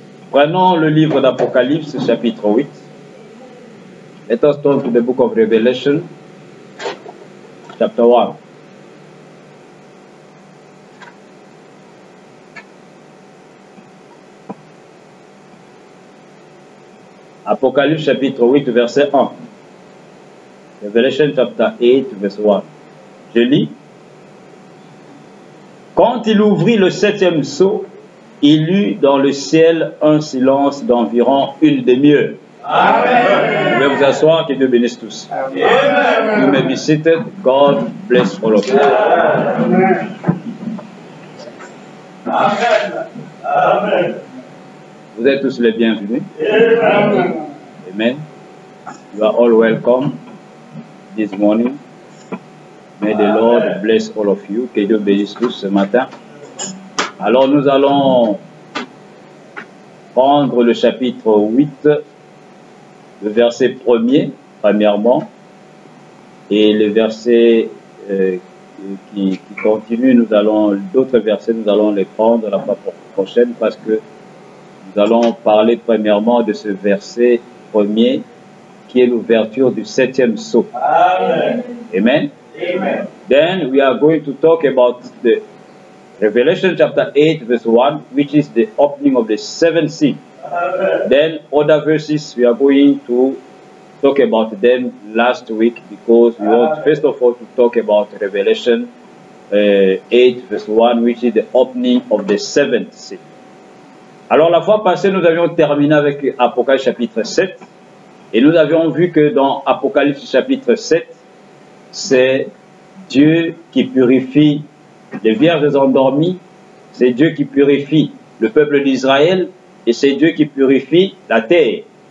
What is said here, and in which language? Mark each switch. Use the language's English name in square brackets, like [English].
[French] Prenons le livre d'Apocalypse, chapitre 8. [English] Let us turn to the book of Revelation, chapter 1. [French] Apocalypse, chapitre 8, verset 1. [English] Revelation, chapter 8, [French] verset 1. Je lis. Quand il ouvrit le septième sceau, il eut dans le ciel un silence d'environ une demi-heure. Amen. Vous pouvez vous asseoir, que Dieu bénisse tous. [English] Amen. You may be seated. God bless all of you. Amen. Amen. [French] Vous êtes tous les bienvenus. Amen. Amen. [English] You are all welcome this morning. May the Lord bless all of you. [French] Que Dieu bénisse tous ce matin. Alors nous allons prendre le chapitre 8, le verset 1er, premièrement, et le verset qui continue, nous allons, d'autres versets, nous allons les prendre la fois prochaine parce que nous allons parler premièrement de ce verset premier qui est l'ouverture du septième sceau. Amen. Amen. Amen. [English] Then we are going to talk about the Revelation chapter 8 verse 1, which is the opening of the seventh seal. Amen. Then other verses we are going to talk about them last week because we want first of all to talk about Revelation 8 verse 1, which is the opening of the seventh seal. [French] Alors la fois passée nous avions terminé avec Apocalypse chapitre 7 et nous avions vu que dans Apocalypse chapitre 7 c'est Dieu qui purifie les vierges endormies, c'est Dieu qui purifie le peuple d'Israël et c'est Dieu qui purifie la terre.